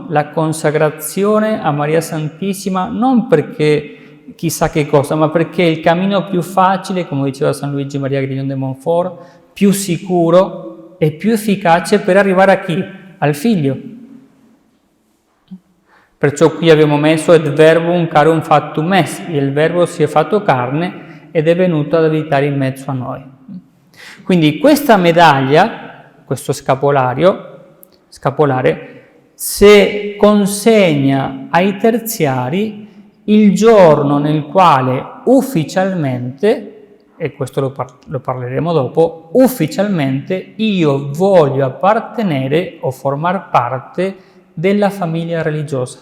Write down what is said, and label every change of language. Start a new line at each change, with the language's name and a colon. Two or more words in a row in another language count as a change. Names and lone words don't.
Italian: La consacrazione a Maria Santissima, non perché chissà che cosa, ma perché è il cammino più facile, come diceva San Luigi Maria Grignon de Montfort, più sicuro e più efficace per arrivare a chi? Al Figlio. Perciò qui abbiamo messo
Latin: et verbum carum factum est,
Italian: il Verbo si è fatto carne ed è venuto ad abitare in mezzo a noi. Quindi questa medaglia, questo scapolare, se consegna ai terziari il giorno nel quale ufficialmente, e questo lo parleremo dopo, ufficialmente io voglio appartenere o
Spanish: formar parte
Italian: della famiglia religiosa.